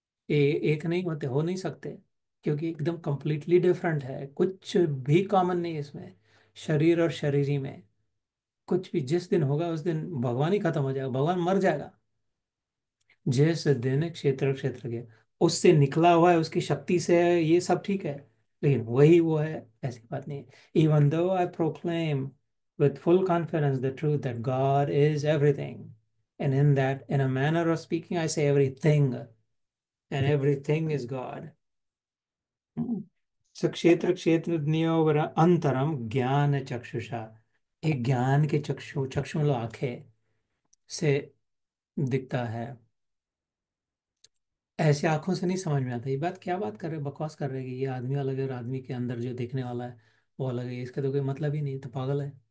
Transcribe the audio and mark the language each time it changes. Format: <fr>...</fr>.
<hi>ये एक नहीं होते, हो नहीं सकते, क्योंकि एकदम कंप्लीटली डिफरेंट है, कुछ भी कॉमन नहीं है इसमें। शरीर और शरीरी में कुछ भी, जिस दिन होगा उस दिन भगवान ही खत्म हो जाएगा, भगवान मर जाएगा। जिस दिन क्षेत्र क्षेत्र के उससे निकला हुआ है, उसकी शक्ति से है, ये सब ठीक है, लेकिन वही वो है, ऐसी बात नहीं है।</hi> <en>Even though I proclaim with full confidence the truth that God is everything, and in that, in a manner of speaking, I say everything, and everything is God.</en> <sa>क्षेत्र क्षेत्र ज्ञोवर अंतरम ज्ञान चक्षुषा।</sa> <hi>एक ज्ञान के चक्षु, चक्षु मतलब आंखें से दिखता है। ऐसे आंखों से नहीं समझ में आता, ये बात क्या बात कर रहे, बकवास कर रहे हैं कि ये आदमी अलग है और आदमी के अंदर जो देखने वाला है वो अलग है, इसका तो कोई मतलब ही नहीं, तो पागल है।</hi>